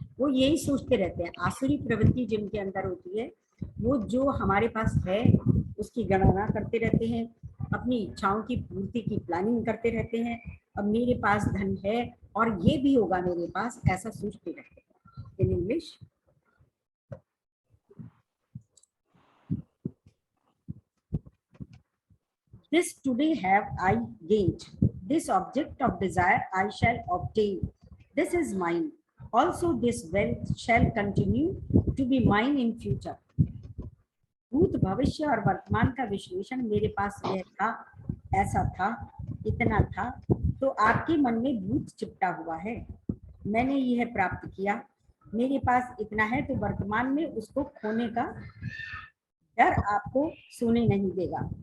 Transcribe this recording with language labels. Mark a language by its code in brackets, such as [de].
[hi] वो यही सोचते रहते हैं। आसुरी प्रवृत्ति जिनके अंदर होती है वो जो हमारे पास है उसकी गणना करते रहते हैं, अपनी इच्छाओं की पूर्ति की प्लानिंग करते रहते हैं। अब मेरे पास धन है और ये भी होगा मेरे पास, ऐसा सोचते रहते हैं। [en] In English, this today have I gained, this object of desire I shall obtain, this is mine, also this wealth shall continue to be mine in future. [hi] भूत भविष्य और वर्तमान का विश्लेषण मेरे पास यह था, ऐसा था, इतना था, तो आपके मन में भूत चिपटा हुआ है। मैंने यह प्राप्त किया, मेरे पास इतना है, तो वर्तमान में उसको खोने का डर आपको सोने नहीं देगा।